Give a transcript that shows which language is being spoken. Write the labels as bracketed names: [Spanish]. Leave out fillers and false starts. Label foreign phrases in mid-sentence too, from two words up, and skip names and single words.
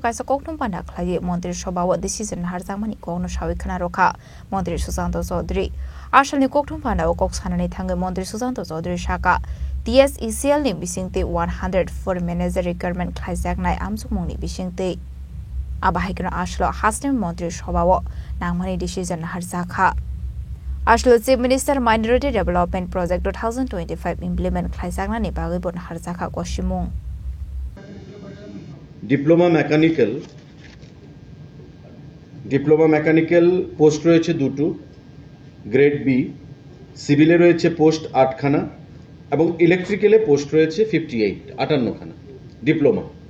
[Kok Borok] Kaisa Kokthum Panda khlai Montri Sabhao decision Harjamani Kongno Shawi Khana Roka Montri Susanto Chaudhary Ashalni Kokthum Panda o Koksanani Thanga Montri Susanto Chaudhary Shaka TSECL ni bisingte 104 [English] manager requirement [Kok Borok] khlaijaknai amsukmungni bisingte abahikna ashlo Hastem Montri Sabhao nangmani decision harjaka Ashlo Chief Minister Minority Development Project 2025 implement khlaijakna ni bagui bon harjaka goshimung [English] diploma mechanical post [Bangla] রয়েছে দুটো [English] grade B [Bangla] সিভিলে রয়েছে পোস্ট 8 খানা এবং ইলেকট্রিক্যালে পোস্ট রয়েছে 58 খানা ডিপ্লোমা